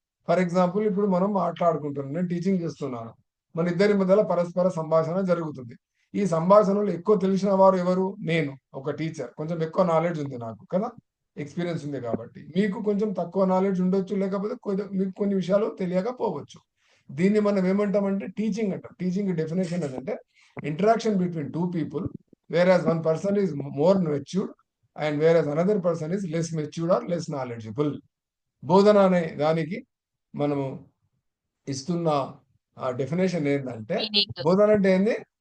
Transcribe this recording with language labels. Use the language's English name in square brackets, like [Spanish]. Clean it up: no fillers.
[English] for example, [Telugu] ఇప్పుడు మనం మాట్లాడుకుంటున్నాం, నేను టీచింగ్ చేస్తున్నాను, మన ఇద్దరి మధ్యలో పరస్పర సంభాషణ జరుగుతుంది. ఈ సంభాషణలో ఎక్కువ తెలిసిన వారు ఎవరు? నేను, ఒక టీచర్. కొంచెం ఎక్కువ నాలెడ్జ్ ఉంది నాకు కదా, ఎక్స్పీరియన్స్ ఉంది కాబట్టి. మీకు కొంచెం తక్కువ నాలెడ్జ్ ఉండొచ్చు, లేకపోతే మీకు కొన్ని విషయాలు తెలియకపోవచ్చు. దీన్ని మనం ఏమంటామంటే టీచింగ్ అంటాం. [English] teaching definition [Telugu] ఏంటంటే [English] Interaction between two people whereas one person is more matured and whereas another person is less matured or less knowledgeable. [Telugu] బోధన అనే దానికి మనము ఇస్తున్న డెఫినేషన్ ఏంటంటే, బోధన అంటే ఏంది?